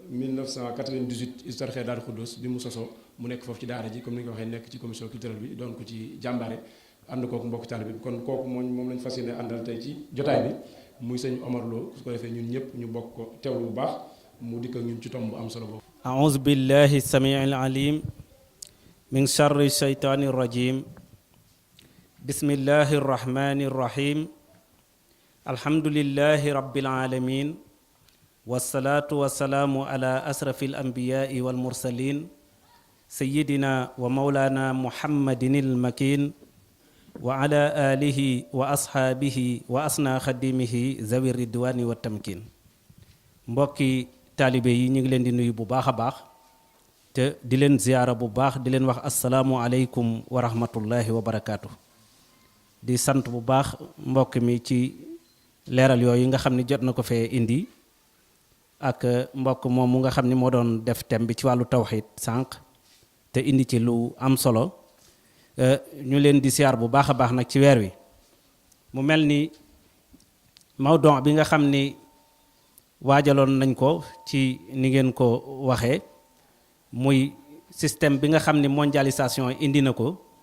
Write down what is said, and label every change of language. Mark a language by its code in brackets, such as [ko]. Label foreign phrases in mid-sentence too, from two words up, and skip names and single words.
[wo] 1998 Hizbu Tarxiya Daaru Xuddoos bi mu sosoo mu nekk foofu ci daara ji comme ni nga ko waxee nekk ci [fr] commission culturelle [wo] bi doon ko ci jàmbaare ànd kooku mbokk taalibe bi kon kooku moom lañ fas yéene àndal tey ci jotaay bi muy sëñ Omar Lo su ko defee ñun ñëpp ñu bokk ko teewlu bu baax mu dikk ak ñun ci tomb bu am solo boobu. [ar] أعوذ بالله السميع العليم من شر الشيطان الرجيم بسم الله الرحمن الرحيم الحمد لله رب العالمين والصلاة والسلام على أشرف الأنبياء والمرسلين سيدنا ومولانا محمد المكين وعلى آله وأصحابه وأسنى خديمه ذوي الردوان والتمكين [wo] mbokki taalibe yi ñu ngi leen di nuyu bu baax a baax te di leen ziyaara bu baax di leen wax [ar] السلام عليكم ورحمة الله وبركاته. [wo] di sant bu baax mbokk mi ci leeral yooyu nga xam ni jot na ko fee indi ak mbokk moom mu nga xam ni moo doon def thème bi ci wàllu tawxiid sànq te indi ci lu am solo ñu leen di siyaar bu baax a baax nag ci weer wi mu mel ni mawdon bi nga xam ni waajaloon nañ ko ci ni ngeen ko waxee muy système bi nga xam ni mondialisation indi na ko